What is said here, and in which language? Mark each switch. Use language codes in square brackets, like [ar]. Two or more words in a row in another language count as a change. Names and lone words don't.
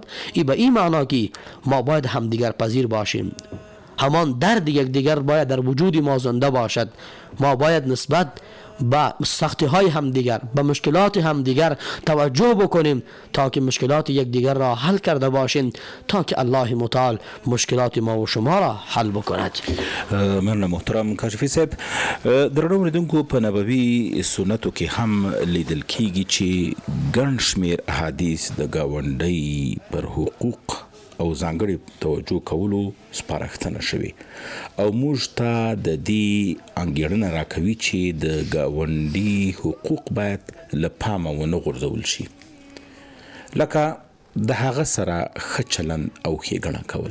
[fa] ای به این معنا که ما باید همدیگر پذیر باشیم، همان درد یک دیگر باید در وجود ما زنده باشد، ما باید نسبت به سختی های همدیگر، به مشکلات همدیگر توجه بکنیم تا که مشکلات یک دیگر را حل کرده باشیم، تا که الله متعال مشکلات ما و شما را حل بکند. [ps] مننه محترم کاشفی صاحب. درنو اوریدونکو، په نبوي سنتو کې هم لیدل کیږي چې ګڼ شمېر احادیث د ګاونډۍ پر حقوق او ځانګړي توجه کولو سپارښتنه شوې او موږ ته د دې انګېرنه راکوي چې د ګاونډي حقوق باید له پامه ونه غورځول شي، لکه د هغه سره ښه چلند او ښېګڼه کول.